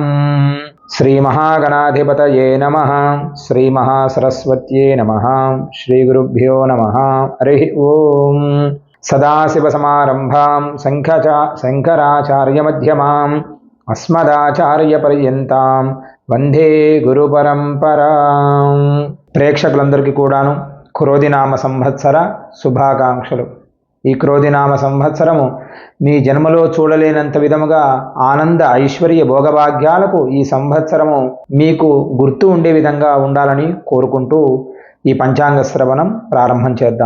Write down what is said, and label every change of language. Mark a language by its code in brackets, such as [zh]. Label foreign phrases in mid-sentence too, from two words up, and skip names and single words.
[sa] श्रीमहागणाधिपतये नमः। श्रीमहासरस्वत्यै नमः। श्रीगुरुभ्यो नमः। हरिः ओम्। सदाशिवसमारम्भां शङ्कराचार्यमध्यमाम् अस्मदाचार्यपर्यन्तां వందే గురు పరంపరా. [te] ప్రేక్షకులందరికీ కూడాను క్రోధినామ సంవత్సర శుభాకాంక్షలు. ఈ క్రోధినామ సంవత్సరము మీ జన్మలో చూడలేనంత విధముగా ఆనంద ఐశ్వర్య భోగభాగ్యాలకు ఈ సంవత్సరము మీకు గుర్తు ఉండే విధంగా ఉండాలని కోరుకుంటూ ఈ పంచాంగ శ్రవణం ప్రారంభం చేద్దాం.